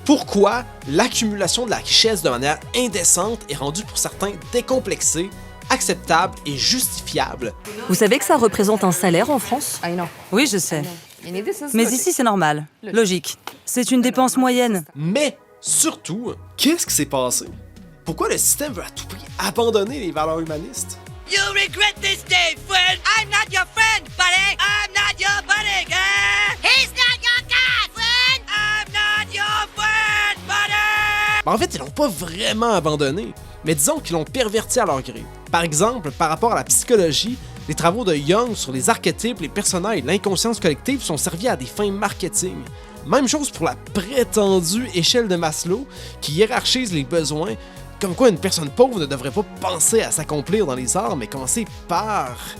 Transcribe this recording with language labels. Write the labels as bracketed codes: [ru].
[fr] Pourquoi l'accumulation de la richesse de manière indécente est rendue pour certains décomplexée, acceptable et justifiable? Vous savez que ça représente un salaire en France? Oui, je sais. Mais ici, c'est normal. Logique. C'est une dépense moyenne. Mais surtout, qu'est-ce qui s'est passé? Pourquoi le système veut à tout prix abandonner les valeurs humanistes? [en] You regret this day, friend. I'm not your friend, buddy. I'm not your buddy. He's not your guy, friend. I'm not your friend, buddy. [fr] En fait, ils l'ont pas vraiment abandonné, mais disons qu'ils l'ont perverti à leur gré. Par exemple, par rapport à la psychologie, les travaux de Jung sur les archétypes, les personnages et l'inconscience collective sont servis à des fins marketing. Même chose pour la prétendue échelle de Maslow, qui hiérarchise les besoins, comme quoi une personne pauvre ne devrait pas penser à s'accomplir dans les arts, mais commencer par...